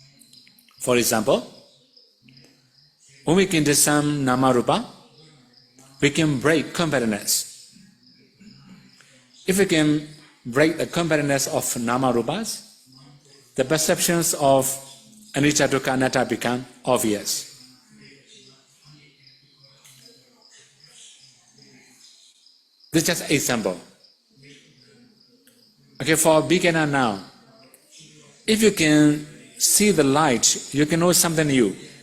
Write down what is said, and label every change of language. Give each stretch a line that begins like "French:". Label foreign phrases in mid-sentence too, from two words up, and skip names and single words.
English: For example, when we can discern
Pali: Nama Rupa,
English: we can break competitiveness. If we can break the competitiveness of
Pali: nama rupas,
English: the perceptions of
Pali: anicca, dukkha, anatta
English: become obvious. This is just an example. Okay, for a beginner now, if you can see the light, you can know something new.